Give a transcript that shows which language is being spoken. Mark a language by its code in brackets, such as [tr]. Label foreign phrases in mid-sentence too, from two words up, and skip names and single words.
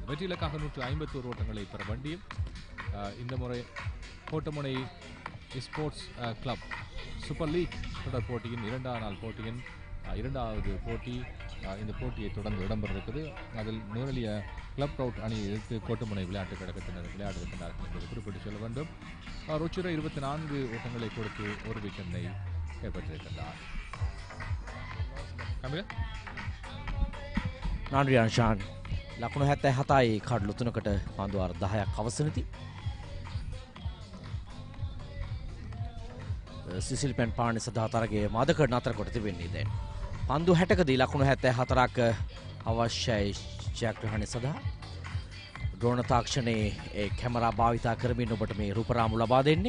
[ta] வெற்றியிலக்காக 151 ஓட்டங்களை பெற வேண்டியும் இந்த முறை கோட்டமுனை ஸ்போர்ட்ஸ் கிளப் சூப்பர் லீக் தொடர் போட்டியின் 2ஆம் நாள் போட்டியின் 2வது போட்டி இந்த போட்டியை தொடர்ந்து இடம்பெற இருக்குது. அதில் நூறலிய கிளப் ரவுட் அணி எதிர்த்து கோட்டமுனை விளையாட்டு கழகத்தினர் விளையாட இருக்கின்றார்கள் என்பதை குறிப்பிட்டு சொல்ல வேண்டும். ருச்சிர 24 ஓட்டங்களை கொடுத்து 1 விக்கெட்டை கைப்பற்றியிருக்கின்றார். [si] නන්රි අංශාන් ලකුණු 77යි කඩලු 3කට පන්දුවාර 10ක් අවසනදී සිසිල් පෙන් පාණි සදා තරගයේ මදකඩ නතර කොට තිබෙන්නේ දැන් පන්දු 60කදී ලකුණු 74ක් අවශ්‍යයි ජයග්‍රහණය සඳහා ඩ්‍රෝන තාක්ෂණයේ ඒ කැමරා භාවිතා කරමින් ඔබට මේ රූපරාමු ලබා දෙන්නේ.